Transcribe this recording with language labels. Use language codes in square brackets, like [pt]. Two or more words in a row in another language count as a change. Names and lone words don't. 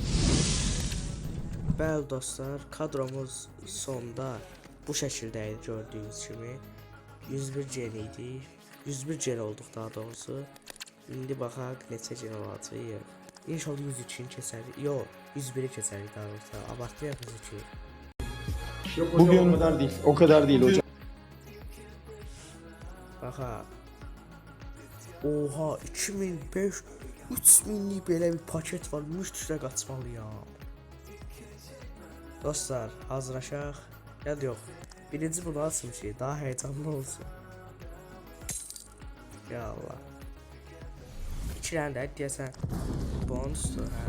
[az] Bəli dostlar, kadromuz sonda bu şəkildə idi gördüyünüz kimi. 101 gen idi. 101 gen olduq daha doğrusu. İndi baxaq neçə gen olacaq. İnşallah 103'ünü keçərik. Yox, 101'i keçərik daha doğrusu. Abartmayaq 102. [tr] Yok hocam Bugün o kadar değil. O kadar değil hocam. [az] Baxa. Oha, 2005 3000'lik belə bir paket var. Mütləq qaçmalıyam. Dostlar, hazırlaşaq. Ya da yox. Birinci bunu açım ki, daha heyecanlı olsun. Ya Allah. İçiləndə deyəsən bonusdur, hə.